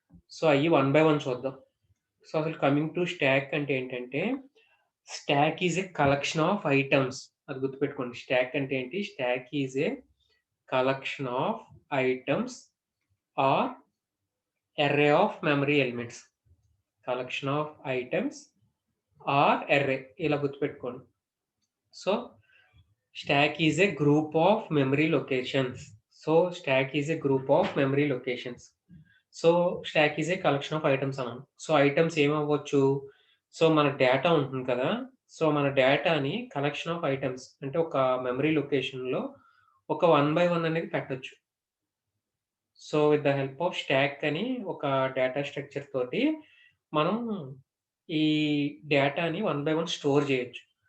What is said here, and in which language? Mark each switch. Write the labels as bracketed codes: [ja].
[te] So, అయ్యి one by one చూద్దాం. So, అసలు కమింగ్ టు స్టాక్ అంటే ఏంటంటే, [en] Stack is a collection of items. [te] అది గుర్తుపెట్టుకోండి. స్టాక్ అంటే ఏంటి? [en] Stack is a collection of items or array of memory elements. Collection of items or array [te] ఇలా గుర్తుపెట్టుకోండి. [en] So, stack is a group of memory locations. So stack is a group of memory locations. So stack is a collection of items [te] అన్నాను. [en] so items [te] ఏమవ్వచ్చు? So మన data ఉంటుంది కదా! So మన డేటాని collection of items అంటే ఒక memory లొకేషన్‌లో ఒక వన్ బై వన్ అనేది పెట్టొచ్చు. So [en] with the help of stack [te] అని ఒక డేటా స్ట్రక్చర్ తోటి మనం ఈ డేటాని వన్ బై వన్ స్టోర్ చేయొచ్చు.